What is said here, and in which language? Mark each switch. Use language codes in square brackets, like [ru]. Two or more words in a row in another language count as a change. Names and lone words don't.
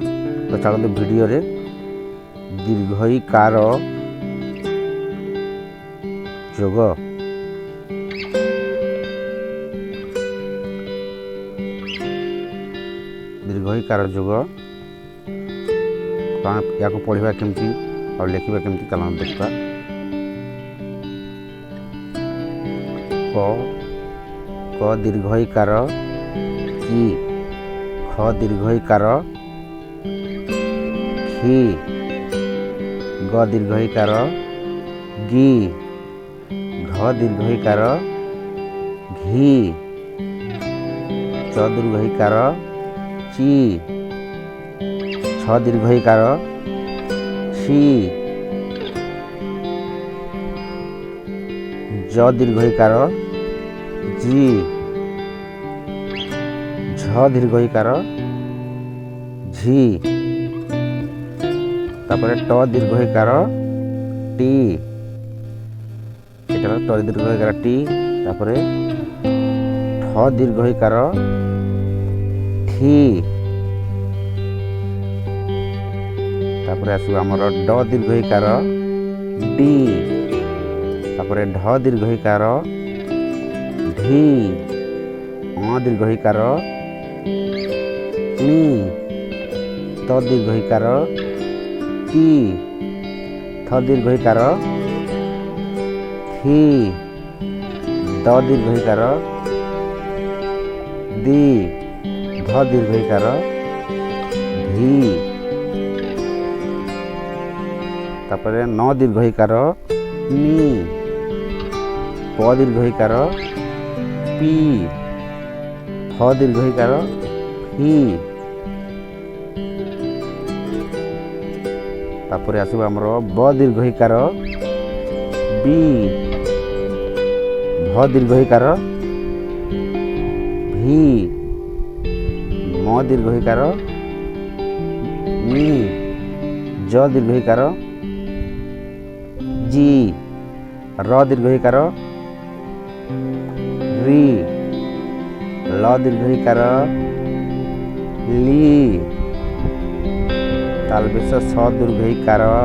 [or] ତୋ ଚଳତେ ଭିଡିଓ ରେ ଦୀର୍ଘଈକାର ଯୋଗ ଦୀର୍ଘଈକାର ଯୋଗ ୟା ପଢ଼ା କେମତୀ ଔର ଲିଖା କେମତୀ ଚଲ ଦେଖା। କ ଦୀର୍ଘଈକାର କୀ, ଖ ଦୀର୍ଘଈକାର ଖୀ, ଗ ଦୀର୍ଘଈକାର ଗୀ, ଘ ଦୀର୍ଘଈକାର ଘୀ, ଚ ଦୀର୍ଘଈକାର ଚୀ, ଛ ଦୀର୍ଘଈକାର ଛୀ, ଜ ଦୀର୍ଘଈକାର ଜୀ, ଝ ଦୀର୍ଘଈକାର ଝୀ, ତାପର ଟ ଦୀର୍ଘଈକାର ଟୀ, ଟ ଦୀର୍ଘଈକାର ଟୀ, ତାପର ଠ ଦୀର୍ଘଈକାର ଥୀ, ତାପର ଆସୋ ଆମର ଡ ଦୀର୍ଘଈକାର ଡୀ, ତାପର ଢ ଦୀର୍ଘଈକାର ଢୀ, ଅ ଦୀର୍ଘଈକାର ନୀ, ତ ଦୀର୍ଘଈକାର ତୀ, ଥ ଦୀର୍ଘଈକାର ଥୀ, ଦ ଦୀର୍ଘଈକାର ଦୀ, ଧ ଦୀର୍ଘଈକାର ଧୀ, ତାପର ନ ଦୀର୍ଘଈକାର ନୀ, ପ ଦୀର୍ଘଈକାର ପୀ, ଫ ଦୀର୍ଘଈକାର ଫୀ, ତାପର ଆସୋ ଆମର ବ ଦୀର୍ଘଈକାର ବୀ, ଭ ଦୀର୍ଘଈକାର ଭୀ, ମ ଦୀର୍ଘଈକାର ମୀ, ଜ ଦୀର୍ଘଈକାର ଜୀ, ର ଦୀର୍ଘଈକାର ରୀ, ଲ ଦୀର୍ଘଈକାର ଲୀ, ତାଲବେଶ ସ ଦୀର୍ଘଈକାର